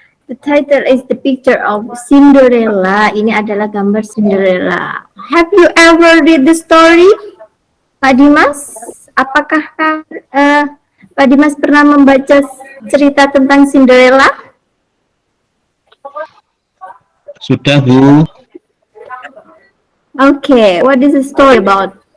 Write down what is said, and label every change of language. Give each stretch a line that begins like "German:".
English: The title is the picture of Cinderella.
Indonesian: Ini adalah gambar Cinderella.
English: Have you ever read the story, Pak Dimas?
Indonesian: Apakah Pak Dimas pernah membaca cerita tentang Cinderella? Sudah, Bu.
English: Okay, what is the story about?